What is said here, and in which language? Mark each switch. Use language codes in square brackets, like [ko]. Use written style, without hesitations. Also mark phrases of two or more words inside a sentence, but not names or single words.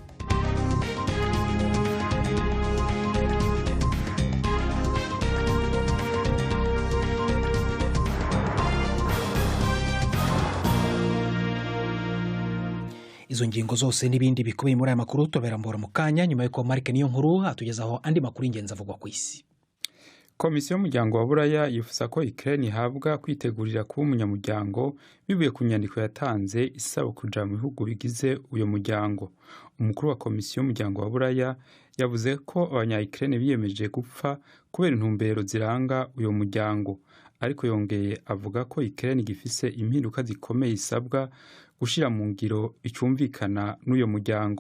[rn] Izo ngingo zose n'ibindi bikubiye muri aya makuru tuberambora mu kanya nyuma yuko Mark niyo nkuru atugezaho andi makuru ingenzi avugwa ku isi. Komisiyo y'umuryango wa Buraya yifuza ko Ukraine ihabwa kwitegurira kuba umunyamuryango bivuye ku nyandiko yatanze isaba kuja mu bihugu bigize uyo muryango. Umukuru wa komisiyo y'umuryango wa Buraya yavuze ko abanya-Ukraine biyemeje gupfa kubera intumbero ziranga uyo muryango, ariko yongeye avuga ko Ukraine gifise impinduka zikomeye isabwa gushira mu ngiro icumvikana n'uyo muryango.